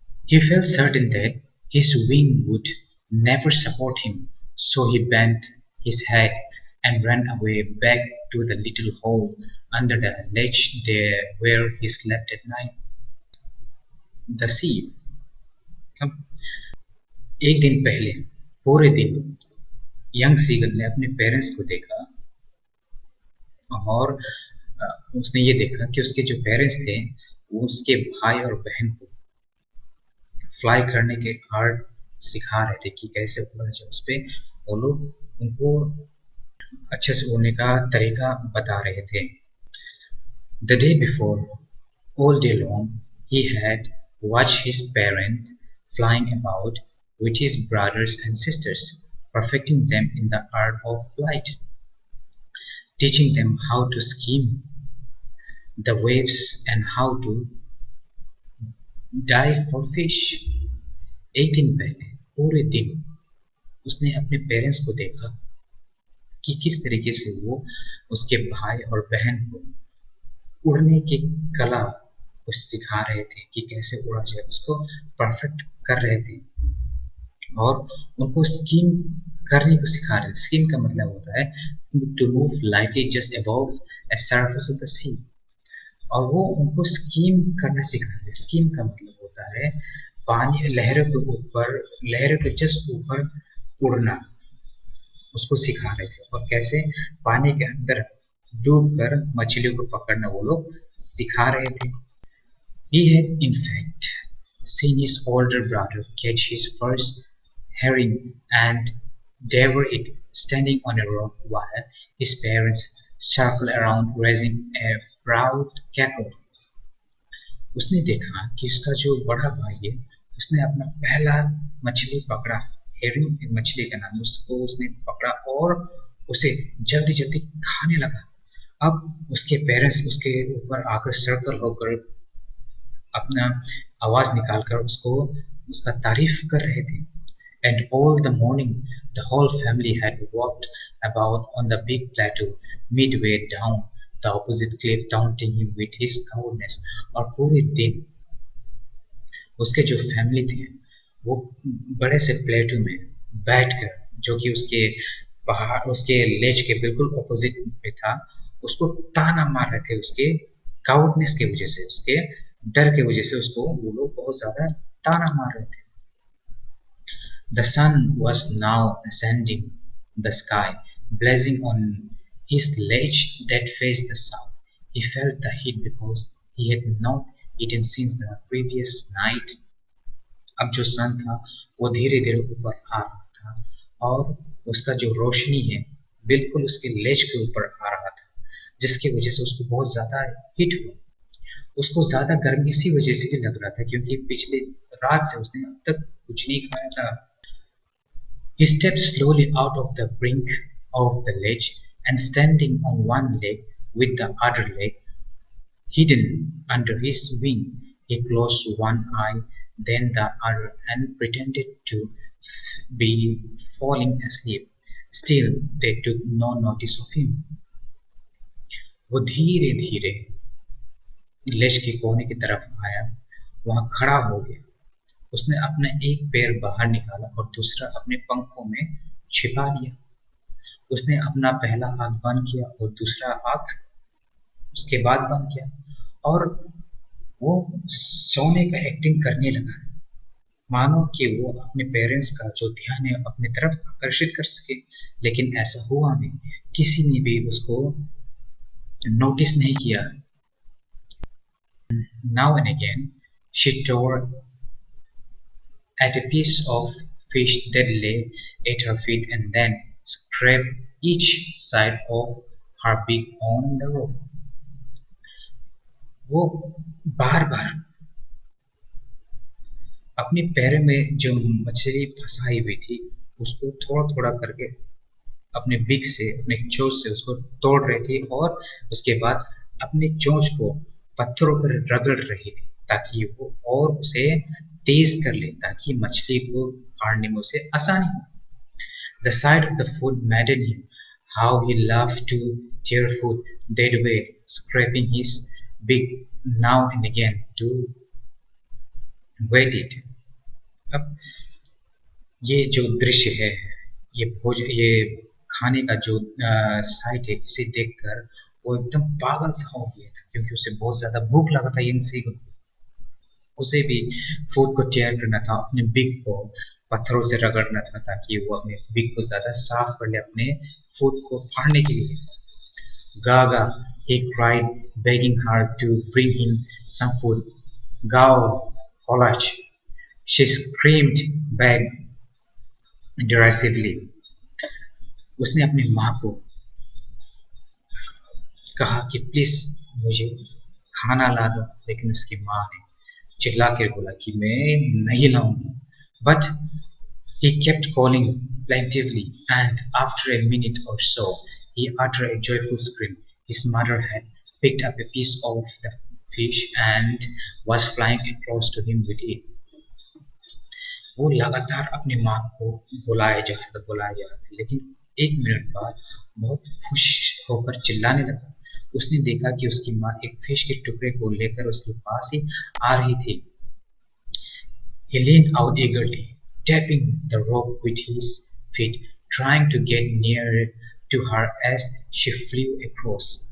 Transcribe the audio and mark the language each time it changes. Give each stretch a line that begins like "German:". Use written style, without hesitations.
English: He felt certain that his wing would never support him, so he bent his head and ran away back to the little hole under the ledge there where he slept at night. The sea.
Hindi: अब एक दिन पहले पूरे दिन young seagull ने अपने parents को देखा और उसने ये देखा कि उसके जो पेरेंट्स थे वो उसके भाई और बहन को फ्लाई करने के आर्ट सिखा रहे थे कि कैसे उड़ना चाहिए उस पे। वो लोग उनको अच्छे से उड़ने का तरीका बता रहे थे।
English: The day before, all day long, he had watched his parents flying about with his brothers and sisters, perfecting them in the art of flight, teaching them how to skim the waves and how to dive for fish.
Hindi: एक दिन पहले पूरे दिन उसने अपने parents को देखा कि किस तरीके से वो उसके भाई और बहन को उड़ने की कला कुछ सिखा रहे थे कि कैसे उड़ा जाए, उसको परफेक्ट कर रहे थे और उनको स्कीम करने को सिखा रहे थे। स्कीम का मतलब होता है
English: to move lightly just above a surface of the sea
Hindi: और वो उनको स्कीम करना सिखा रहे थे। स्कीम का मतलब होता है पानी लहरों के जस्ट ऊपर उड़ना, उसको सिखा रहे थे और कैसे पानी के अंदर डूब कर मछलियों को पकड़ना वो लोग सिखा रहे थे।
English: He had in fact seen his older brother catch his first herring and devour it standing on a rock while his parents circled around raising a proud cackle.
Hindi: उसने देखा कि उसका जो बड़ा भाई है उसने अपना पहला मछली पकड़ा। हेरिंग एक मछली का नाम, उसको उसने पकड़ा और उसे जल्दी जल्दी खाने लगा। अब उसके पेरेंट्स उसके ऊपर आकर सर्कल होकर अपना आवाज निकालकर उसको उसका तारीफ कर रहे थे।
English: And all the morning the whole family had walked about on the big plateau midway down the opposite cliff, taunting him with his cowardice.
Hindi: और पूरे दिन उसके जो फैमिली थे वो बड़े से प्लेटू में बैठकर, जो कि उसके पहाड़ उसके लेज के बिल्कुल ऑपोजिट में था, उसको ताना मार रहे थे उसके काउडनेस की वजह से, उसके डर की वजह से उसको वो लोग बहुत ज्यादा ताना मार रहे थे.
English: The sun was now ascending the sky, blazing on his ledge that faced the south. He felt the heat because he had not eaten since the previous night.
Hindi: अब जो सन था वो धीरे धीरे ऊपर आ रहा था और उसका जो रोशनी है बिल्कुल उसके लेज के ऊपर आ रहा था, जिसकी वजह से उसको बहुत ज्यादा हिट हुआ. उसको ज्यादा गर्मी इसी वजह से भी लग रहा था क्योंकि पिछले रात से उसने अब तक कुछ नहीं खाया था.
English: He stepped slowly out of the brink of the ledge and standing on one leg with the other leg hidden under his wing, he closed one eye, then the other, and pretended to be falling asleep. Still, they took no notice of him.
Hindi: वो धीरे धीरे लेज के कोने की तरफ आया, वहां खड़ा हो गया. उसने अपना एक पैर बाहर निकाला और दूसरा अपने पंखों में छिपा लिया. उसने अपना पहला आंख बंद किया और दूसरा आंख उसके बाद बंद किया और वो सोने का एक्टिंग करने लगा, मानो कि वो अपने पेरेंट्स का जो ध्यान है अपनी तरफ आकर्षित कर सके. लेकिन ऐसा हुआ नहीं, किसी ने भी उसको नोटिस नहीं किया.
English: Now and again, she tore at a piece of fish that lay at her feet and then scraped each side of her beak on the rope.
Hindi: वो बार बार अपने पैर में जो मछली फंसाई हुई थी उसको थोड़ा थोड़ा करके अपने बिग से, अपने चोंच से उसको तोड़ रही थी और उसके बाद अपने चोंच को पत्थरों पर रगड़ रही थी ताकि वो और उसे तेज कर ले, ताकि मछली को फाड़ने में उसे आसानी हो.
English: The sight of the food maddened him. How he loved to tear food that way, scraping his beak now and again to wet it.
Hindi: अब ये जो दृश्य है, ये खाने का जो साइट है, इसे देखकर वो एकदम पागल सा हो गया था क्योंकि उसे बहुत ज्यादा भूख लगा था. यंग सी उसे भी फूड को टेयर करना था, अपने बिग को पत्थरों से रगड़ना था ताकि वो अपने बिग को ज्यादा साफ कर ले अपने फूड को फाड़ने के लिए.
English: Gaga, he cried, begging her to bring him some food. Gao, Kolach, she screamed back derisively.
Hindi: उसने अपनी माँ को कहा कि प्लीज मुझे खाना ला दो, लेकिन उसकी माँ ने चिल्ला कर बोला कि मैं नहीं लाऊंगी.
English: But he kept calling plaintively, and after a minute or so, he uttered a joyful scream. His mother had picked up a piece of the fish and was flying across to him with it.
Hindi: वो लगातार अपनी माँ को बुलाया जा रहा था, लेकिन एक मिनट बाद बहुत खुश होकर चिल्लाने लगा. उसने देखा कि उसकी माँ एक फिश के टुकड़े को लेकर उसके पास ही आ रही थी.
English: He leaned out eagerly, tapping the rope with his feet, trying to get nearer to her as she flew across.